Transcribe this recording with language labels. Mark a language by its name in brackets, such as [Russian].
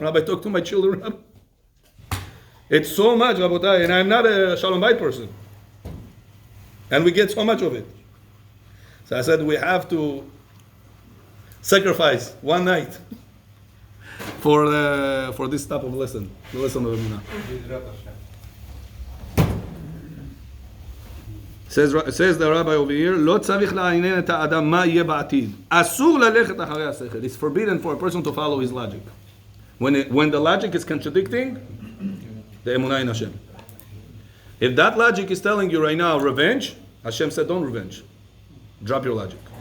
[English] Rabbi, talk to my children. It's so much, Rabotai. And I'm not a Shalom Bayit person. And we get so much of it. So I said we have to sacrifice one night for this type of lesson, the lesson of Emunah. Says the rabbi over here, [Hebrew] לא צריך לעניין את האדם מה יהיה בעתיד. אסור ללכת אחרי השכל. [English] It's forbidden for a person to follow his logic. When the logic is contradicting the Emunah in Hashem. If that logic is telling you right now revenge, Hashem said don't revenge. Drop your logic.